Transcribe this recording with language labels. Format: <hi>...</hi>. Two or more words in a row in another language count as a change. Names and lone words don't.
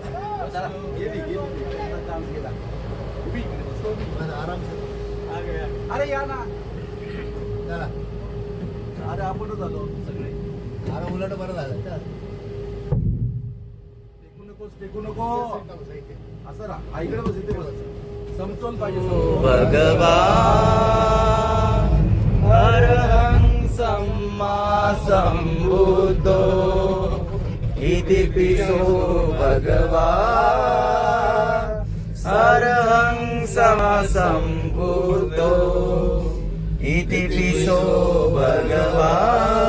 <mr>अरे या ना, अरे आपणच आलो सगळे. अरे उलट बरं झालं. टेकू नको असं राहा. इकडे बस, इथे बस. समतोल पाहिजे.</mr> <pi>भगवान अरहं सम्मा संबुद्धो इति पिसो भगवान अरहं सम्मा संबुद्धो इति पिसो भगवान</pi>